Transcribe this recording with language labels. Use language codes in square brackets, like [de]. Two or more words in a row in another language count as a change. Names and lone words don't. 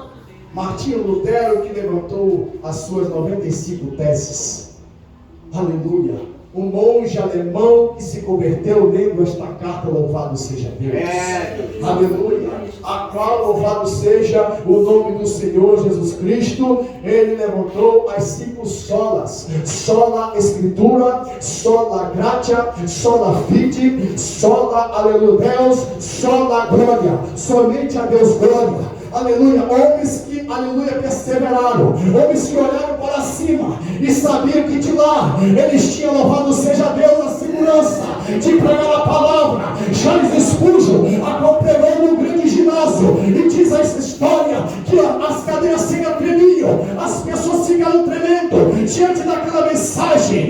[pt] Martinho Lutero, que levantou as suas 95 teses. Aleluia. Um monge alemão que se converteu lendo esta carta, louvado seja Deus. Aleluia. A qual, louvado seja o nome do Senhor Jesus Cristo, ele levantou as 5 solas: sola escritura, [la] sola gratia, sola fide, [pt] sola aleluia Deus, sola glória. Somente a Deus glória. Aleluia, homens que, aleluia, perseveraram, homens que olharam para cima e sabiam que de lá eles tinham, louvado seja Deus, a segurança de pregar a palavra. Charles Spurgeon, a qual pregou no grande ginásio, e diz essa história que as cadeiras se tremiam, as pessoas ficaram tremendo diante daquela mensagem.